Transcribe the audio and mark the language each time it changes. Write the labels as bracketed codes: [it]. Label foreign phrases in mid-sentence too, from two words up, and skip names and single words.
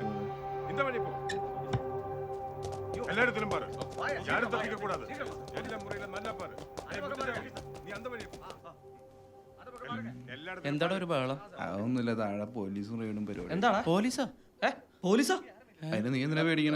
[ta] இந்த வழி போ எல்லா இடத்திலும் பாரு யாரும் தப்பிக்க கூடாது எல்லா முறையில நல்லா பாரு நீ அந்த வழി போ எல்லா [ml] എന്താടാ ഒരു ബഹളം? അതൊന്നുമില്ല, താഴെ പോലീസും റെയ്ഡും പരിപാടി. എന്താടാ പോലീസാ? പോലീസാ? അതിന് നീ എന്തിനാ പേടിക്കണേ?